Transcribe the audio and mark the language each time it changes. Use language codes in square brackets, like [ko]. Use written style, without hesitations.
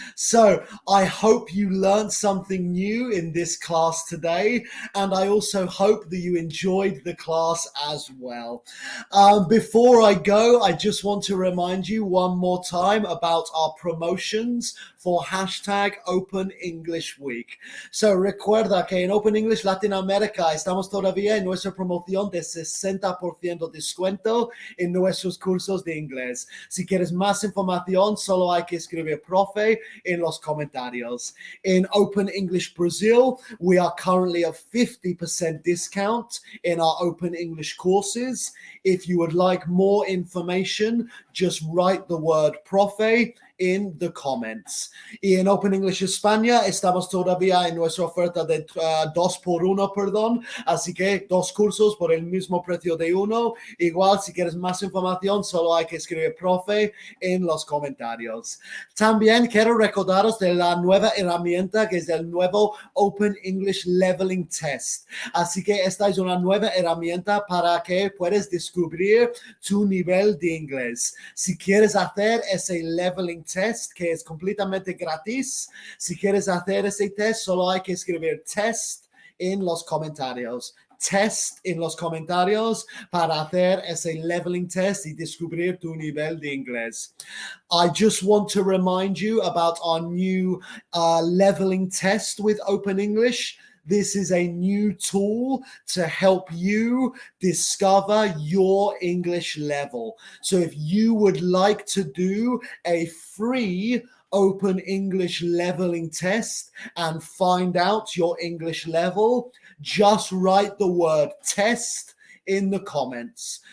[en] So I hope you learned something new in this class today, and I also hope that you enjoyed the class as well. Before I go, I just want to remind you one more time about our promotions for #Open English Week. [es] So recuerda que en Open English Latinoamérica estamos todavía en nuestra promoción de 60% descuento en nuestros cursos de inglés. Si quieres más información, solo hay que escribir profe en los comentarios. [en] In Open English Brazil, we are currently at 50% discount in our Open English courses. If you would like more information, just write the word profe in the comments. [es] Y en Open English España estamos todavía en nuestra oferta de 2x1, perdón. Así que 2 cursos por el mismo precio de uno. Igual, si quieres más información, solo hay que escribir profe en los comentarios. También quiero recordaros de la nueva herramienta que es el nuevo Open English Leveling Test. Así que esta es una nueva herramienta para que puedas descubrir tu nivel de inglés. Si quieres hacer ese leveling test, que es completamente gratis, si quieres hacer ese test, solo hay que escribir test en los comentarios. Test en los comentarios para hacer ese leveling test y descubrir tu nivel de inglés. [en] I just want to remind you about our new leveling test with Open English. This is a new tool to help you discover your English level. So if you would like to do a free Open English leveling test and find out your English level, just write the word test in the comments.